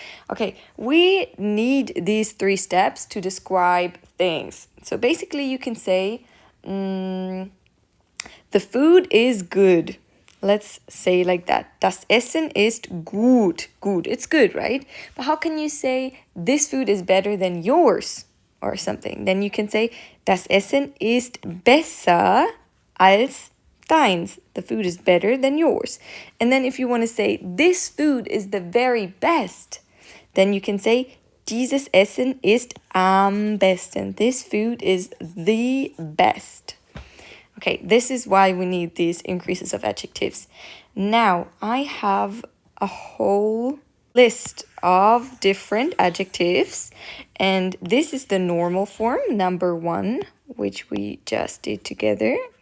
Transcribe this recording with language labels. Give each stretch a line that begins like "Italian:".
English: Okay, we need these three steps to describe things. So basically you can say, the food is good. Let's say like that.
German: Das Essen ist gut.
English: Gut, it's good, right? But how can you say this food is better than yours or something? Then you can say,
German: das Essen ist besser als deins.
English: The food is better than yours. And then if you want to say, this food is the very best, then you can say,
German: dieses Essen ist am besten.
English: This food is the best. Okay, this is why we need these increases of adjectives. Now, I have a whole list of different adjectives, and this is the normal form, number one, which we just did together.